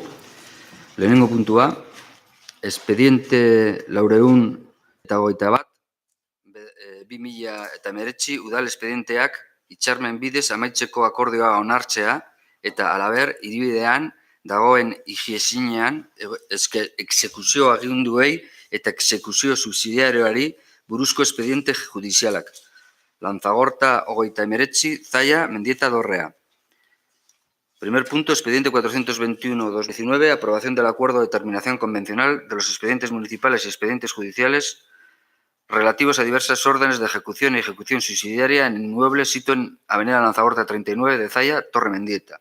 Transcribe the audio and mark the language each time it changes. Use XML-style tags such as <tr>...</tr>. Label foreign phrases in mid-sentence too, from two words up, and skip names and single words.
<eu>Lehenengo puntua, expediente 421/2019 udal expedienteak hitzarmen bidez amaitzeko akordioa onartzea eta halaber hiribidean dagoen higiezinean exekuzio aginduei eta exekuzio subsidiarioari buruzko expediente judizialak. Lanzagorta 2019, Zalla, Mendieta, Dorrea.</eu> <es>Primer punto, expediente 421/2019, aprobación del acuerdo de terminación convencional de los expedientes municipales y expedientes judiciales relativos a diversas órdenes de ejecución y ejecución subsidiaria en inmuebles sito en Avenida Lanzagorta 39 de Zalla, Torre Mendieta.</es>